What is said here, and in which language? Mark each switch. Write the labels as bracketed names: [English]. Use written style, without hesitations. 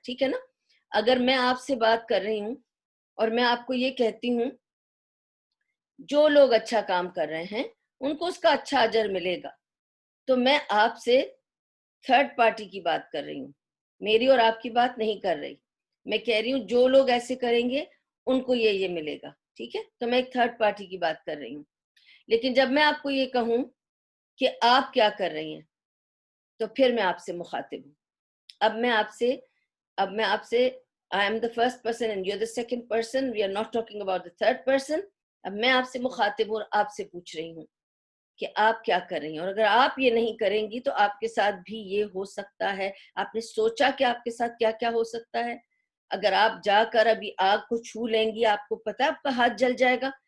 [Urdu] ٹھیک ہے نا, اگر میں آپ سے بات کر رہی ہوں اور میں آپ کو یہ کہتی ہوں جو لوگ اچھا کام کر رہے ہیں ان کو اس کا اچھا اجر ملے گا, تو میں آپ سے تھرڈ پارٹی کی بات کر رہی ہوں, میری اور آپ کی بات نہیں کر رہی. میں کہہ رہی ہوں جو لوگ ایسے کریں گے ان کو یہ ملے گا. ٹھیک ہے, تو میں ایک تھرڈ پارٹی کی بات کر رہی ہوں. لیکن جب میں آپ کو یہ کہوں کہ آپ کیا کر رہی ہیں, تو پھر میں آپ سے مخاطب ہوں. اب میں آپ سے [English] I am the first person and you're the second person. We are not talking about the third person. [Urdu] اب میں آپ سے مخاطب ہوں اور آپ سے پوچھ رہی ہوں کہ آپ کیا کر رہی ہیں, اور اگر آپ یہ نہیں کریں گی تو آپ کے ساتھ بھی یہ ہو سکتا ہے. آپ نے سوچا کہ آپ کے ساتھ کیا کیا ہو سکتا ہے؟ اگر آپ جا کر ابھی آگ کو چھو لیں گی, آپ کو پتا ہے آپ کا ہاتھ جل جائے گا.